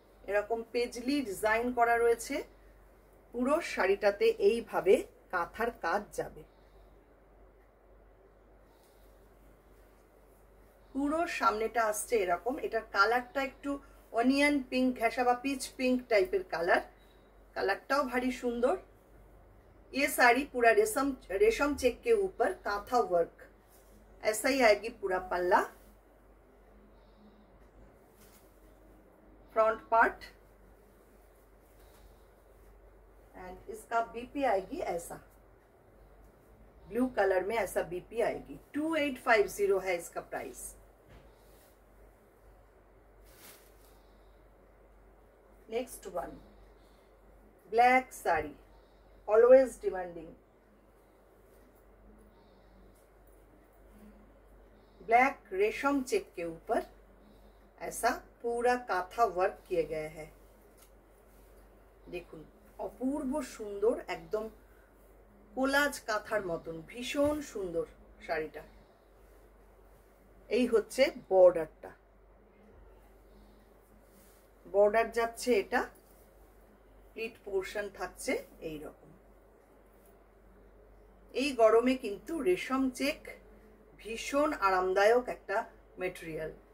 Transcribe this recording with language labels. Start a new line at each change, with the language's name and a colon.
Bangla: এরকম পেজলি ডিজাইন করা রয়েছে, পুরো শাড়িটাতে এইভাবে কাঁথার কাজ যাবে। পুরো সামনেটা আসছে এরকম। এটার কালারটা একটু অনিয়ন পিঙ্ক ঘেঁষা বা পিচ পিঙ্ক টাইপের কালার।
Hindi: কালারটাও भारी सुंदर। ये साड़ी पूरा रेशम चेक के ऊपर कांथा वर्क, ऐसा ही आएगी पूरा पल्ला। फ्रंट पार्ट एंड इसका बीपी आएगी ऐसा, ब्लू कलर में ऐसा बीपी आएगी। 2850 है इसका price. Next one black sari, always demanding. Black रेशम चेक के ऊपर ऐसा पूरा काथा वर्क किए गए हैं।
Bangla: देखुन अपूर्व सुंदर, एकदम कोलाज काथार मतन भीषण सुंदर शाड़ीटा। এই হচ্ছে বর্ডারটা, বর্ডার যাচ্ছে এটা, প্লিট পোর্শন থাকছে এই রকম। এই গরমে কিন্তু রেশম চেক ভীষণ আরামদায়ক একটা ম্যাটেরিয়াল।